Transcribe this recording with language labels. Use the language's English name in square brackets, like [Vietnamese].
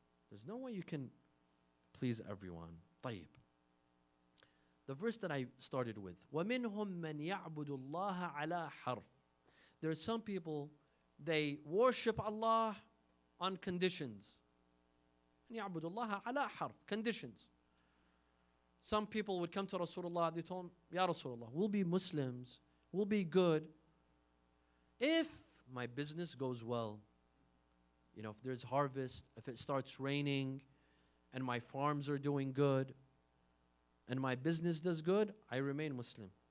[English] There's no way you can please everyone. [Arabic] طيب. [English] The verse that I started with, [Arabic] وَمِنْهُمْ مَنْ يَعْبُدُ اللَّهَ عَلَى حَرْفٍ. [English] There are some people, they worship Allah on conditions. [Arabic] يَعْبُدُ اللَّهَ عَلَى حَرْفٍ, [English] conditions. Some people would come to Rasulullah, they told him, Ya Rasulullah, we'll be Muslims, we'll be good if my business goes well. You know, if there's harvest, if it starts raining, and my farms are doing good, and my business does good, I remain Muslim.